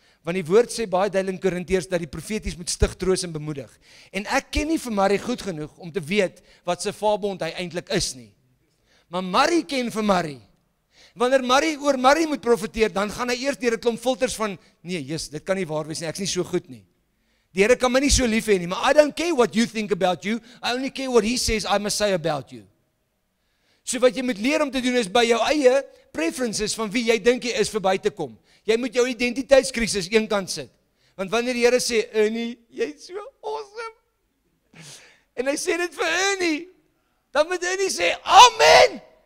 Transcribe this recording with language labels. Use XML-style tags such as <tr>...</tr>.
<af>Want die woord sê baie duidelik in Korintiërs dat die profeties moet stig, troos en bemoedig. En ek ken nie vir Marie goed genoeg om te weet wat sy vaarbond hy eintlik is nie. Maar Marie ken vir Marie. Wanneer Marie oor Marie moet profeteer, dan gaan hy eers deur 'n klomp filters van, nee, dit kan nie waar wees nie, ek's nie so goed nie. Die Here kan my nie so lief hê nie, maar</af> <en>I don't care what you think about you, I only care what he says I must say about you.</en> <af>So wat jy moet leer om te doen is by jou eie preferences van wie jy dink jy is verby te kom. Jy moet jou identiteitskrisis eenkant sit. Want wanneer die Here sê, Ernie, jy's so awesome. En hy sê dit vir Ernie, dan moet Ernie sê, amen.</af>